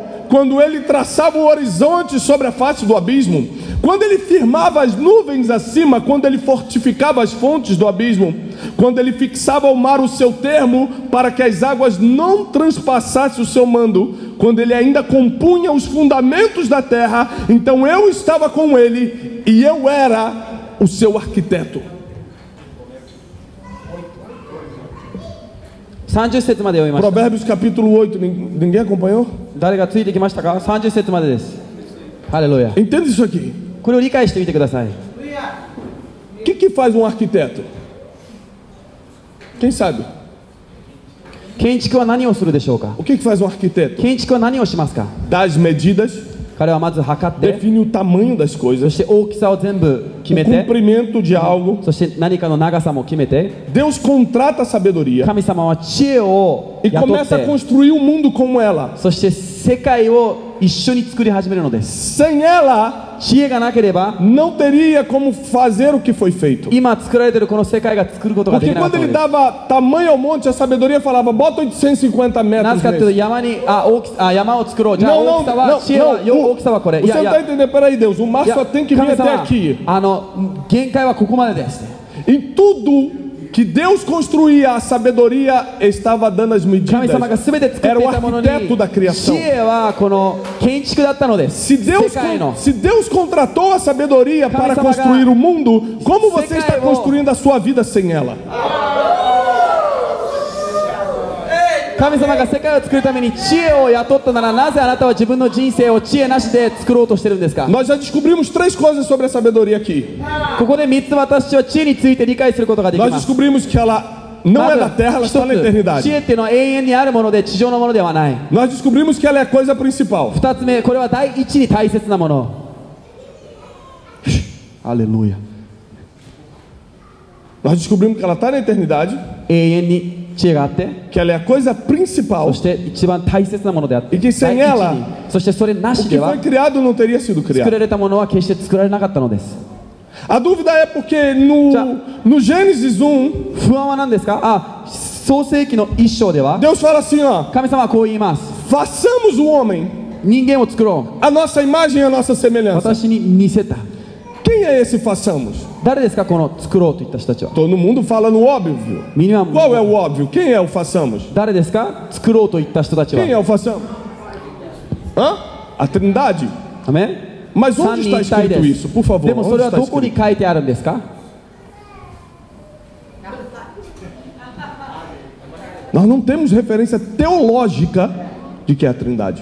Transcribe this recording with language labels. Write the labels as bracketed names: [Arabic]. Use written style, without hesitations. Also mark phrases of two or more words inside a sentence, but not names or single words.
[Portuguese] Quando ele traçava o horizonte sobre a face do abismo, quando ele firmava as nuvens acima, quando ele fortificava as fontes do abismo, quando ele fixava ao mar o seu termo para que as águas não transpassassem o seu mando, quando ele ainda compunha os fundamentos da terra, então eu estava com ele e eu era o seu arquiteto. [Japanese] 30 節まで読みました。 [Portuguese] Provérbios capítulo 8, ninguém acompanhou? [Japanese] 誰がついてきましたか？ 30節までです。ハレルヤ。 [Portuguese] Entenda isso aqui. [Japanese] これを理解してみてください。 [Portuguese] O que faz um arquiteto? Quem sabe? [Japanese] 建築は何をするでしょうか？ [Portuguese] O que faz um arquiteto? [Japanese] 建築は何をしますか？ [Portuguese] Dá as medidas, [Japanese] 彼はまず測って、 [Portuguese] define o tamanho das [Japanese] そ [Portuguese] coisas, [Japanese] して大きさを全部決 [Portuguese] o [Japanese] めて、 [Portuguese] comprimento de algo. [Japanese] そして何かの長さも決めて、 [Portuguese] Deus contrata a sabedoria [Japanese] 神様は知恵を [Portuguese] e [Japanese] 雇っ [Portuguese] começa a [Japanese] て、 [Portuguese] construir o mundo como ela. [Japanese] そして世界を一緒に作り始めるのです。 [Portuguese] Sem ela, [Japanese] 知恵がなければ [Portuguese] não teria como fazer o que foi feito. [Japanese] 今作られているこの世界が作ることがで [Portuguese] Porque [Japanese] きなかっ [Portuguese] quando [Japanese] たの [Portuguese] ele [Japanese] です [Portuguese] dava tamanho ao monte, a sabedoria falava: bota 850 [Japanese] な [Portuguese] metros [Japanese] ぜかというと [Portuguese] nesse. [Japanese] 山に山を作ろう。じゃあ [Portuguese] Não, [Japanese] 大きさは知恵は [Portuguese] não, [Japanese] 大きさはこれ。い [Portuguese] Você [Japanese] やい [Portuguese] não está [Japanese] や [Portuguese] entendendo? Peraí, Deus, o mar [Japanese] いや [Portuguese] só tem que vir [Japanese] 神 [Portuguese] até [Japanese] 様 [Portuguese] aqui. [Japanese] 限界はここまでです。 [Portuguese] Em tudo que Deus construía, a sabedoria estava dando as [Japanese] 神 [Portuguese] medidas. [Japanese] 様が全て作って [Portuguese] Era [Japanese] い [Portuguese] o [Japanese] たものに [Portuguese] arquiteto da [Japanese] 知 [Portuguese] criação. [Japanese] 恵はこの建築だったのです。 [Portuguese] Se Deus, [Japanese] 世界の [Portuguese] se Deus contratou a sabedoria para [Japanese] Kami-sama [Portuguese] construir o mundo, como você está [Japanese] 世界を- [Portuguese] construindo a sua vida sem ela? [Japanese] 神様が世界を作るために知恵を雇ったなら、なぜあなたは自分の人生を知恵なしで作ろうとしてるんですか？ [Portuguese] Nós já descobrimos três coisas sobre a sabedoria aqui. [Japanese] ここで3つ私は知恵について理解することができ [Portuguese] Nós [Japanese] ます。 [Portuguese] descobrimos que ela não é da terra, ela [Japanese] まず [Portuguese] está na [Japanese] 一つ、知 [Portuguese] eternidade. [Japanese] 恵っていうのは永遠にあるもので地上のものではない。 [Portuguese] Nós descobrimos que ela é a coisa principal. [Japanese] 2 つ目、これは第一に大切なもの。Aleluia. [Portuguese] Nós descobrimos que ela está na eternidade, [Japanese] 永遠に知恵があって、 [Portuguese] que ela é a coisa principal. [Japanese] そして一番大切なものであって、 [Portuguese] E que sem [Japanese] 第一 [Portuguese] ela [Japanese] に、そしてそれな [Portuguese] O [Japanese] し [Portuguese] que [Japanese] では [Portuguese] foi criado não teria sido [Japanese] 作 [Portuguese] criado. [Japanese] られたものは決して作られなかったのです。 [Portuguese] A dúvida é porque Já. no Gênesis 1, [Japanese] 不安は何ですか？創世記の一章では [Portuguese] Deus fala assim, ó: [Japanese] 神様はこう言います。 [Portuguese] façamos o homem [Japanese] 人間を作ろ [Portuguese] a nossa imagem e a nossa [Japanese] う。 [Portuguese] semelhança. [Japanese] 私に似せた。 [Portuguese] Quem é esse façamos? [Japanese] 誰ですかこの作ろうと言った人たちは。 [Portuguese] Todo mundo fala no óbvio. [Japanese] みんな [Portuguese] Qual é o óbvio? Quem é o façamos? [Japanese] 誰ですか作ろうと言った人たち [Portuguese] Quem é [Japanese] は。 [Portuguese] o façamos? Hã? A Trindade? [Japanese] アメン [Portuguese] Mas [Japanese] 三 [Portuguese] onde [Japanese] 人 [Portuguese] está [Japanese] 一体 [Portuguese] escrito [Japanese] で [Portuguese] isso? [Japanese] す。 [Portuguese] Por favor, [Japanese] でもそ [Portuguese] onde [Japanese] れは [Portuguese] está [Japanese] どこに [Portuguese] escrito? [Japanese] 書いてあるんですか？ [Portuguese] Nós não temos referência teológica de que é a Trindade.